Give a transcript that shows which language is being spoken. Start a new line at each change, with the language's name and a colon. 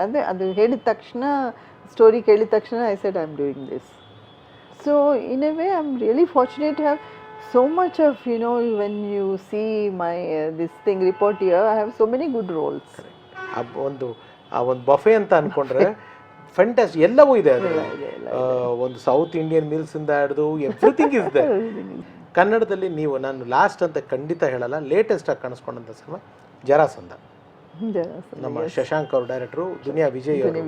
Kannada: ಅದೇ ಅದು ಹೇಳಿದ ತಕ್ಷಣ, ಸ್ಟೋರಿ ಕೇಳಿದ ತಕ್ಷಣ
English: I said I am doing this. So in a way I am really fortunate to have so much of, you know, when you see my this thing report here, I have so many good roles.
Kannada: ಒಂದು buffet ಅಂತ ಅನ್ಕೊಂಡ್ರೆ fantastic ಎಲ್ಲವೂ ಇದೆ ಅದರಲ್ಲಿ. ಒಂದು south Indian meals ಇಂದ ಹಿಡಿದು
English: Everything is there.
Kannada: ಕನ್ನಡದಲ್ಲಿ ನೀವು, ನಾನು ಲಾಸ್ಟ್ ಅಂತ ಖಂಡಿತ ಹೇಳಲ್ಲ, ಲೇಟೆಸ್ಟ್ ಆಗಿ ಕಾಣಿಸ್ಕೊಂಡಂಥ ಸಿನಿಮಾ ಜರಾಸಂಧ. ನಮ್ಮ ಶಶಾಂಕ್ ಅವ್ರ ಡೈರೆಕ್ಟ್ರು, ದುನಿಯಾ ವಿಜಯ್